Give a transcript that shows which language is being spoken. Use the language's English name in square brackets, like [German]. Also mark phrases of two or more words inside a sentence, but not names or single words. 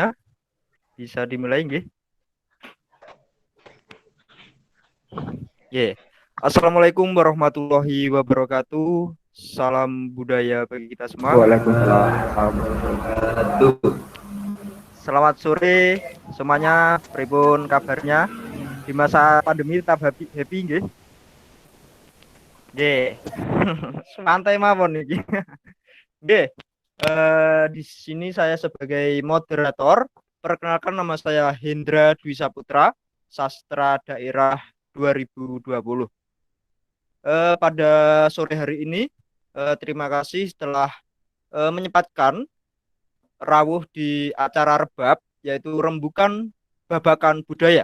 [Indonesian] Bisa dimulai nggih? Ye. [Arabic] السلام عليكم ورحمة الله وبركاته. [Indonesian] Salam budaya bagi kita semua. [Arabic] وعليكم السلام ورحمة الله. [Indonesian] Selamat sore semuanya. [Javanese] Pripun kabarnya? [Indonesian] Di masa pandemi tetap [English] happy, happy [Indonesian] nggih? [Javanese] Nggih. Santai mawon niki. Nggih. [Indonesian] Di sini saya sebagai moderator. Perkenalkan, nama saya Hendra Dwi Saputra, Sastra Daerah 2020. Pada sore hari ini, terima kasih telah menyempatkan rawuh di acara rebab, yaitu rembukan babakan budaya.